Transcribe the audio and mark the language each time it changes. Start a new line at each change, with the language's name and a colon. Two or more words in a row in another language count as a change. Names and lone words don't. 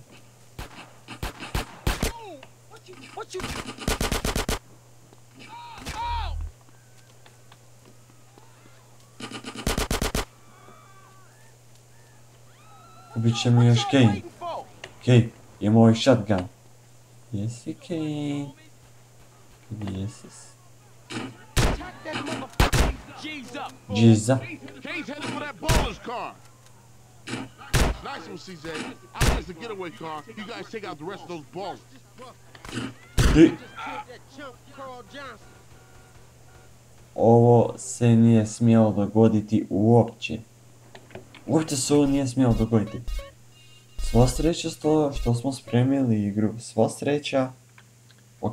Croatian: Ubit će mi još Kane. Ok, imamo ovaj shotgun. Jesi Kane? Gdje jesi?
English: G's up. Nice one, CJ. I think it's the getaway car. You guys take out the rest of those balls.
Croatian: Ovo se nije smjelo dogoditi uopće. Uopće se ovo nije smjelo dogoditi. Sva sreća što smo spremili igru. Sva sreća. Ok.